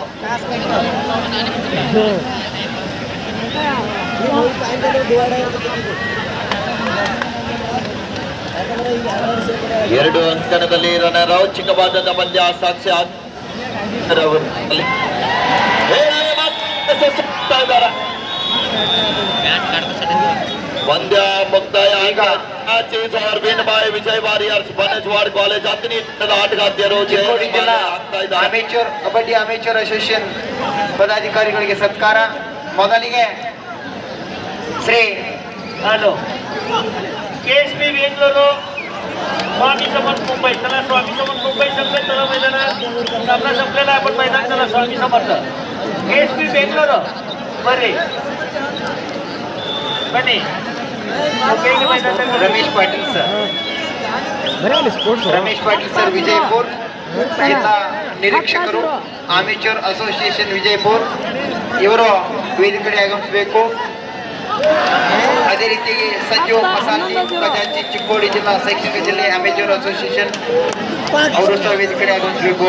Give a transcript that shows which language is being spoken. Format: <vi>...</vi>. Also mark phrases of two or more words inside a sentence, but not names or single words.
<kn>ಎರಡು ಅಂಕಣದಲ್ಲಿ ರೋಚಕವಾದ ಪಂದ್ಯ ಸಾಕ್ಷಿ ಪಂದ್ಯ ಮುಕ್ತಾಯ. ಈಗ ವಿಜಯ್ ವಾರಿಯರ್ಸ್ ಬನಜ್ವಾಡ್ ಕಾಲೇಜ್ ಅತ್ನಿ ಆಟಗಾರ್ತಿಯರು ಚಿಕ್ಕೋಡಿ ಜಿಲ್ಲಾ</kn> <en>amateur kabaddi amateur association</en> <kn>ಪದಾಧಿಕಾರಿಗಳಿಗೆ ಸತ್ಕಾರ. ಮೊದಲಿಗೆ ಶ್ರೀ</kn> <mr>KSP बेंगलुरु स्वामी समर्थ मुंबई. चला स्वामी समर्थ मुंबई संघ चला मैदानात सामना संपलेला. आपण मैदान चला स्वामी समर्थ KSP बेंगलुरु</mr> <kn>ಬರೆ ಬನ್ನಿ. रमेश पाटील सर ವಿಜಯಪುರ ಜಿಲ್ಲಾ ನಿರೀಕ್ಷಕರು</kn> <en>amateur association</en> <kn>ವಿಜಯಪುರ ಇವರು ವೇದಿಕೆ ಆಗಮಿಸಬೇಕು. ಅದೇ ರೀತಿಯಾಗಿ ಸಂಜೀವ್ ಮಸಾಲಿ ಖಜಾಂಚಿ ಚಿಕ್ಕೋಡಿ ಜಿಲ್ಲಾ ಶೈಕ್ಷಣಿಕ ಜಿಲ್ಲೆ</kn> <en>amateur association</en> <kn>ಅವರು ಸಹ ವೇದಿಕೆ ಆಗಮಿಸಬೇಕು.</kn>